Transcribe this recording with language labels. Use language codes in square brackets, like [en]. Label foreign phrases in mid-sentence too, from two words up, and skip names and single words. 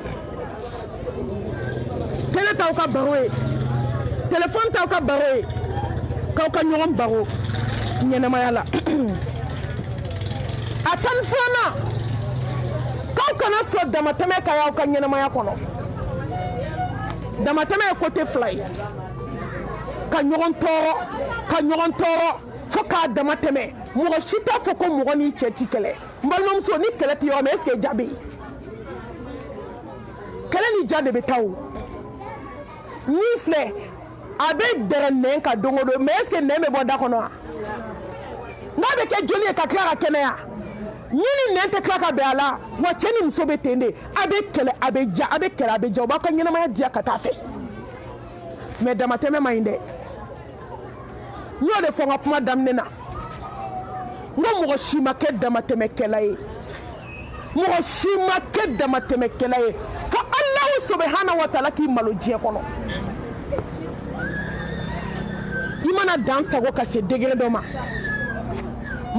[bm] télé t'aw ka baro ye téléphone t'aw ka baro ye k'aw ka ɲɔgɔn baro ɲɛnɛmaya la a 12nan k'aw kana sɔn damatɛmɛ ka y'aw ka ɲɛnɛmaya kɔnɔ damatɛmɛ ye côté 2 ye ka ɲɔgɔn tɔɔrɔ fo k'a damatɛmɛ mɔgɔ si t'a fɔ ko mɔgɔ n'i cɛ ti kɛlɛ n balimamuso ni kɛlɛ tɛ yɔrɔ min [fr] est-ce que [bm] ja bɛ yen kɛlɛ ni ja de bɛ taa o n'i filɛ a bɛ dɛrɛ nɛn kan don o don mais [fr] est-ce que [bm] nɛn bɛ bɔ da kɔnɔ wa n'a bɛ kɛ joli ye ka tila ka kɛnɛya ni nɛn tɛ tila ka bɛn a la wa cɛ ni muso bɛ ten de a bɛ kɛlɛ a bɛ ja a bɛ kɛlɛ a bɛ ja u b'a ka ɲɛnamaya diya ka taa fɛ mais damatɛmɛ man ɲi dɛ n'o de fɔ n ka kuma daminɛ na n ko mɔgɔ si ma kɛ damatɛmɛkɛla ye mɔgɔ si ma kɛ damatɛmɛkɛla ye fo [ar] الله سبحانه وتعالى [bm] k'i malo diɲɛ kɔnɔ i mana dan sago ka se degré dɔ ma n